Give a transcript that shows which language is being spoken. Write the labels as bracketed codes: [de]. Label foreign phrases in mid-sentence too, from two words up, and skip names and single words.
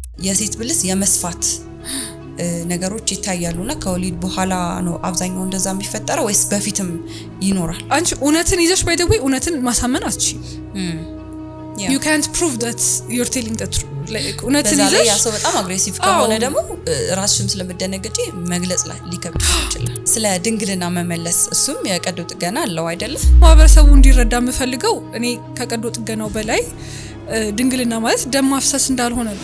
[am] የሴት ብልት የመስፋት ነገሮች ይታያሉና ከወሊድ በኋላ ነው አብዛኛው እንደዛ የሚፈጠረው ወይስ በፊትም ይኖራል? አንቺ እውነትን ይዘሽ [en] by the way [am] እውነትን ማሳመን አትችይም። [en] you can't prove that you're telling the truth. [am] እውነትን ይዘሽ ያ ሰው በጣም አግሬሲቭ ከሆነ ደግሞ ራስሽም ስለምደነግጪ መግለጽ ላይ ሊከብድ ይችላል። ስለ ድንግልና መመለስ እሱም የቀዶ ጥገና አለው አይደለም? ማህበረሰቡ እንዲረዳ የምፈልገው እኔ ከቀዶ ጥገናው በላይ ድንግልና ማለት ደም ማፍሰስ እንዳልሆነ ነው።